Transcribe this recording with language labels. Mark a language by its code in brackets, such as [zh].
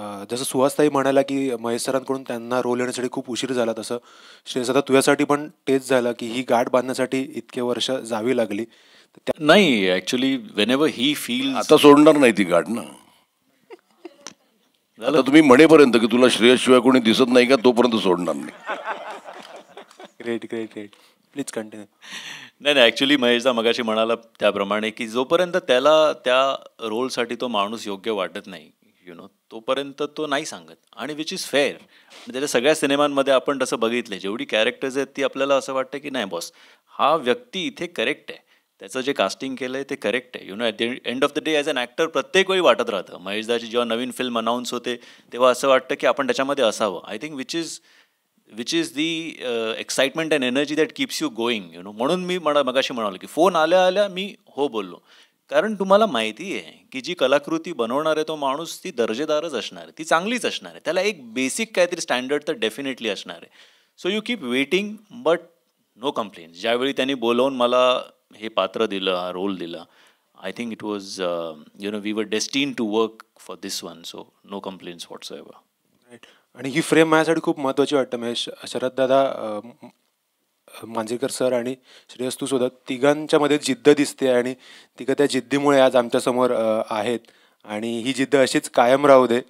[mr] जसं सुहासताई म्हणाला की महेश सरांकडून त्यांना रोल येण्यासाठी खूप उशीर झाला, तसं श्रेयस आता तुझ्यासाठी पण तेच झालं की ही गाठ बांधण्यासाठी इतके वर्ष जावी लागली. [en] नाही, actually whenever he feel, [mr] आता सोडणार नाही ती गाठ ना. आता तुम्ही म्हणेपर्यंत की तुला श्रेयस शिवाय कोणी दिसत नाही का, तोपर्यंत सोडणार नाही. [en] Great great great, please continue. [mr] नाही, ॲक्च्युली महेशदा मगाशी म्हणाला त्याप्रमाणे की जोपर्यंत त्याला त्या रोलसाठी तो माणूस योग्य वाटत नाही, तोपर्यंत तो नाही सांगत. आणि [en] Which is fair. [mr] त्याच्या सगळ्या सिनेमांमध्ये आपण तसं बघितलं, जेवढी कॅरेक्टर्स आहेत ती आपल्याला असं वाटतं की नाही बॉस, हा व्यक्ती इथे करेक्ट आहे, त्याचं जे कास्टिंग केलं आहे ते करेक्ट आहे. [en] at the end of the day as an actor [mr] प्रत्येक वेळी वाटत राहतं. महेशदाची जेव्हा नवीन फिल्म अनाऊन्स होते तेव्हा असं वाटतं की आपण त्याच्यामध्ये असावं. [en] I think which is which is the excitement and energy that keeps you going [mr] म्हणून मी मगाशी म्हणालो की फोन आल्या आल्या मी हो बोललो. कारण तुम्हाला माहिती आहे की जी कलाकृती बनवणार आहे तो माणूस ती दर्जेदारच असणार आहे, ती चांगलीच असणार आहे, त्याला एक बेसिक काहीतरी स्टँडर्ड तर डेफिनेटली असणार आहे. [en] So you keep waiting but no complaints. [mr] ज्यावेळी त्यांनी बोलवून मला हे पात्र दिलं, हा रोल दिला, [en] I think it was we were destined to work for this one. So no complaints whatsoever. Right. [mr] आणि ही फ्रेम माझ्यासाठी खूप महत्त्वाची वाटतं महेश. शरद दादा, मांजरेकर सर आणि श्रेयस तू सुद्धा, तिघांच्या मध्ये जिद्द दिसते आणि तिघं त्या जिद्दीमुळे आज आमच्यासमोर आहेत आणि ही जिद्द अशीच कायम राहू दे.